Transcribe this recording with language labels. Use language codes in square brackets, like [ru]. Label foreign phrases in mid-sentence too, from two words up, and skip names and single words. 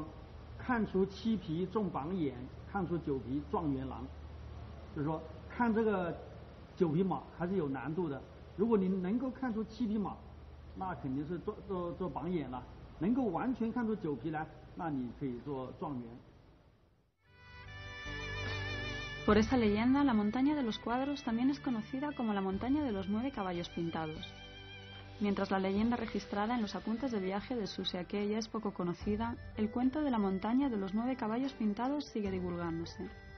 [zh] 看出7匹中榜眼，看出9匹状元郎。" 就是说，看这个9匹马还是有难度的。如果你能够看出7匹马，那肯定是做榜眼了；能够完全看出9匹来，那你可以做状元。 [es] Por esa leyenda, la montaña de los cuadros también es conocida como la montaña de los 9 caballos pintados. Mientras la leyenda registrada en los apuntes de viaje de Xu Xiaque ya es poco conocida, el cuento de la montaña de los 9 caballos pintados sigue divulgándose.